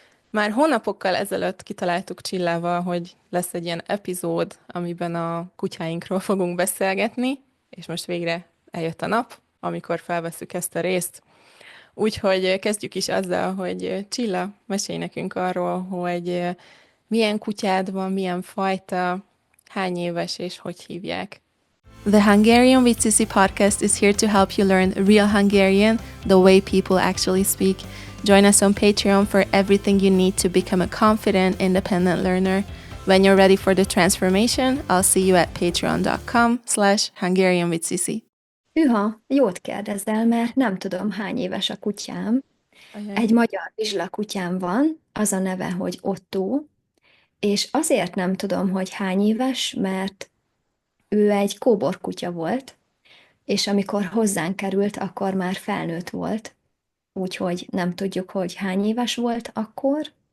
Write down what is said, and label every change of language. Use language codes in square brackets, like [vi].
[hu] Már hónapokkal ezelőtt kitaláltuk Csillával, hogy lesz egy ilyen epizód, amiben a kutyáinkról fogunk beszélgetni, és most végre eljött a nap, amikor felvesszük ezt a részt. Úgyhogy kezdjük is azzal, hogy Csilla, mesélj nekünk arról, hogy milyen kutyád van, milyen fajta, hány éves és hogy hívják. [en] The Hungarian with Sissi podcast is here to help you learn real Hungarian the way people actually speak. Join us on Patreon for everything you need to become a confident, independent learner. When you're ready for the transformation, I'll see you at patreon.com/Hungarian with Sissi. [hu] Hűha, jót kérdezel, mert nem tudom, hány éves a kutyám. Ajaj. Egy magyar vizsla kutyám van, az a neve, hogy Otto, és azért nem tudom, hogy hány éves, mert ő egy kóborkutya volt, és amikor hozzánk került, akkor már felnőtt volt, úgyhogy nem tudjuk, hogy hány éves volt akkor.